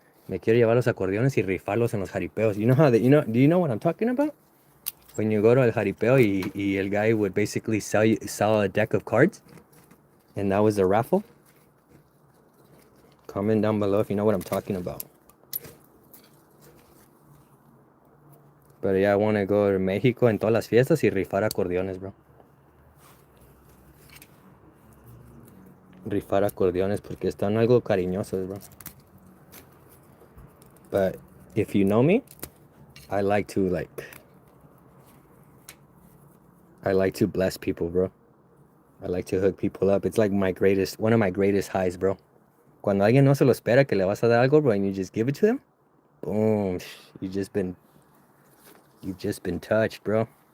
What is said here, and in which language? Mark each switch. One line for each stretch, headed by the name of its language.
Spanish: Me quiero llevar los acordeones y rifarlos en los jaripeos.
English: Do you know what I'm talking about? When you go to
Spanish: el jaripeo y el
English: guy would basically sell a deck of cards. And that was the raffle. Comment down below if you know what I'm talking about.
Spanish: Pero
English: yeah, I want to go to
Spanish: México en todas las fiestas y rifar acordeones, bro. Rifar acordeones porque están algo cariñosos, bro.
English: But if you know me, I like to bless people, bro. I like to hook people up. It's like one of my greatest highs, bro.
Spanish: Cuando alguien no se lo espera que le vas a dar algo, bro,
English: and you just give it to them, boom, you've just been touched,
Spanish: bro.